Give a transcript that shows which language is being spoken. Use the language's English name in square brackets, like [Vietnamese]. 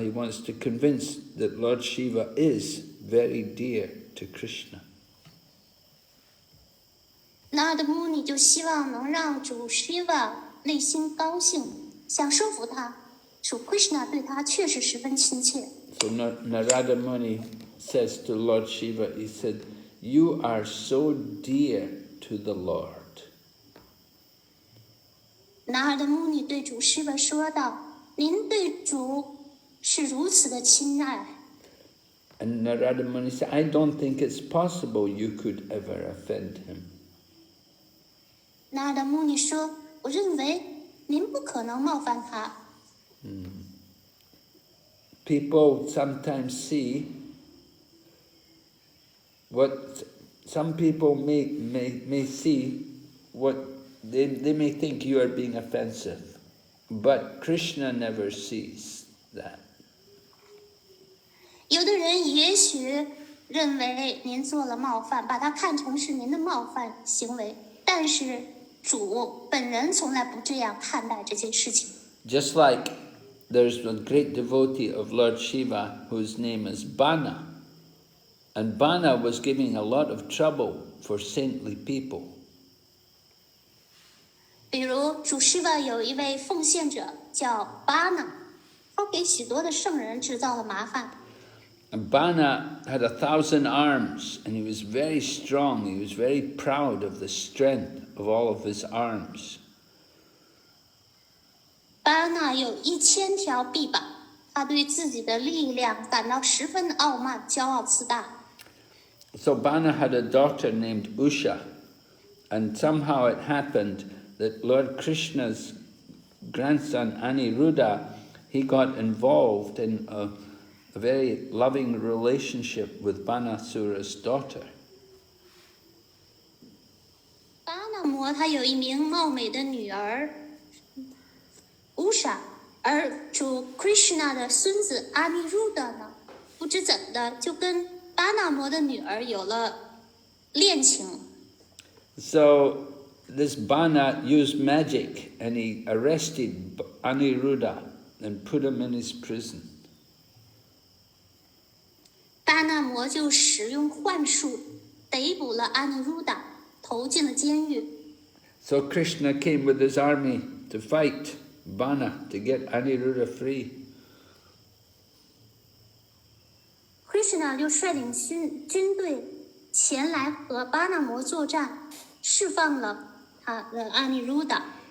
[English] He wants to convince that Lord Shiva is very dear to Krishna. [Chinese] Narada Muni 就希望能让主 Shiva 内心高兴，想说服他，主 Krishna 对他确实十分亲切。 [English] So Narada Muni says to Lord Shiva, he said, "You are so dear to the Lord." [Chinese] Narada Muni 对主 Shiva 说道：“您对主是如此的亲爱。” [English] And Narada Muni said, "I don't think it's possible you could ever offend him." [Chinese] Narada Muni 说：“我认为您不可能冒犯他。” [English] People sometimes see what some people may see what they may think you are being offensive, but Krishna never sees that. [Chinese] 有的人也许认为您做了冒犯，把它看成是您的冒犯行为，但是主本人从来不这样看待这件事情。 [English] Just like there's a great devotee of Lord Shiva whose name is Bana, and Bana was giving a lot of trouble for saintly people. [Chinese] 比如主 Shiva 有一位奉献者叫 Bana， 他给许多的圣人制造了麻烦。 [English] And Bana had 1,000 arms, and he was very strong. He was very proud of the strength of all of his arms. [Chinese] Bana 有1000条臂膀，他对自己的力量感到十分傲慢、骄傲自大。 [English] So Bana had a daughter named Usha, and somehow it happened that Lord Krishna's grandson Aniruddha, he got involved in a very loving relationship with Banasura's daughter. [Chinese] 巴那摩他有一名貌美的女儿 Usha， 而主 Krishna 的孙子 Aniruddha 呢，不知怎的就跟巴那摩的女儿有了恋情。 [English] So this Bana used magic and he arrested Aniruddha and put him in his prison. [Chinese] 巴那摩就使用幻术逮捕了阿尼鲁达，投进了监狱。 [English] So Krishna came with his army to fight Bana to get Aniruddha free. [Chinese] Krishna 就率领军队前来和巴那摩作战，释放了他的阿尼鲁达。